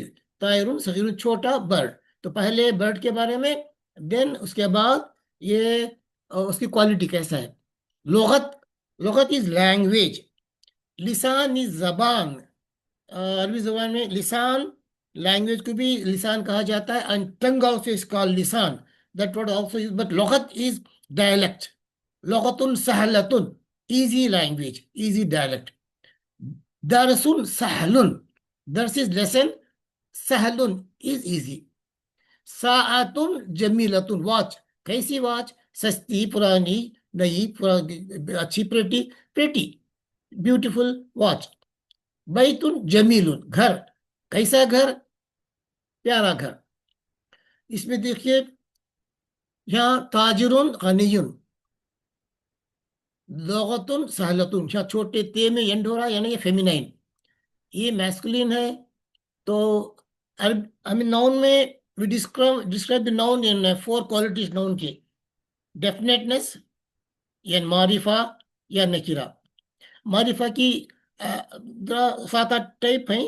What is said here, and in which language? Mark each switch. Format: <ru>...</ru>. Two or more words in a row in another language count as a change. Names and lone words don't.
<ar>طائر صغير,</ar> <hi>छोटा बर्ड। तो पहले बर्ड के बारे में, देन उसके बाद ये उसकी क्वालिटी कैसा है।</hi> <en>लुगत, लुगत इज लैंग्वेज, लिसान इज जबान।</en> <hi>अरबी जबान में लिसान, लैंग्वेज को भी लिसान कहा जाता है,</hi> <en>and tongue also is called लिसान, that word also is, but लुगत is dialect।</en> <ar>لغة سهلة,</ar> <en>easy language, easy dialect.</en> <ar>درس سهل,</ar> <en>dars is lesson, sahlun is easy.</en> <ar>ساعة جميلة, watch,</ar> <hi>कैसी watch? सस्ती, पुरानी, नई, पुरानी, अच्छी,</hi> <en>pretty, pretty, beautiful watch.</en> <ar>بيت جميل,</ar> <hi>घर, कैसा घर? प्यारा घर। इसमें देखिए यहाँ</hi> <ar>تاجر غني، لغة سهلة,</ar> <hi>यहाँ छोटे ते में एंड हो रहा है, यानी ये फेमिनाइन, ये मैस्कुलिन है।</hi> <en>so I mean noun में we describe the noun in four qualities noun की: definiteness, या मारिफा, या नकीरा।</en> <hi>मारिफा की सात आठ टाइप हैं।</hi>